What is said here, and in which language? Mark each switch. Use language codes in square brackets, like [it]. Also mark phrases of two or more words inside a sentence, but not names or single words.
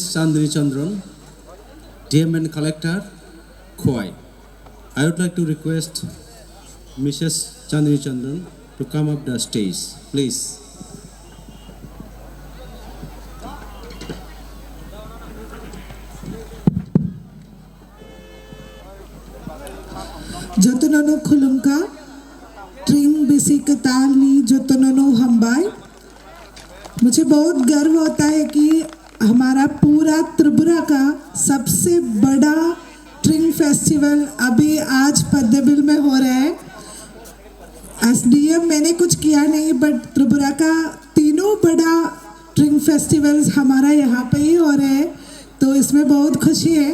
[en] Chandni Chandran, DM and Collector, Khowai. I would like to request Mrs. Chandni Chandran to come up the stage, please. [trp] जतननो खुलुमका ट्रिंग बिसी कतालनी जतननो हम्बाई। [hi] मुझे बहुत गर्व होता है कि हमारा पूरा त्रिपुरा का सबसे बड़ा ट्रिंग फेस्टिवल अभी आज पद्मबिल में हो रहा है। एसडीएम मैंने कुछ किया नहीं, बट त्रिपुरा का तीनों बड़ा ट्रिंग फेस्टिवल्स हमारा यहाँ पे ही हो रहे हैं, तो इसमें बहुत खुशी है।